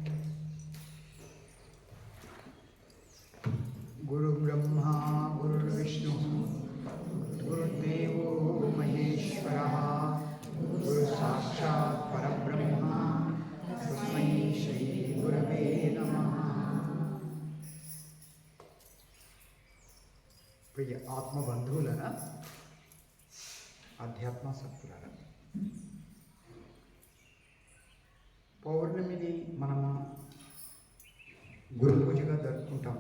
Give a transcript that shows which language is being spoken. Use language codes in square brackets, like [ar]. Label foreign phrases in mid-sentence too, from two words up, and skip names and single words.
[sa] गुरु ब्रह्मा गुरुर्विष्णु गुरुदेवो महेश्वरः गुरु साक्षात् परब्रह्म तस्मै श्री गुरवे नमः। [te] ప్రియ ఆత్మబంధువులరా, అధ్యాత్మ సత్తులరా, పౌర్ణమిని మనము గురు పూజగా జరుపుకుంటాము.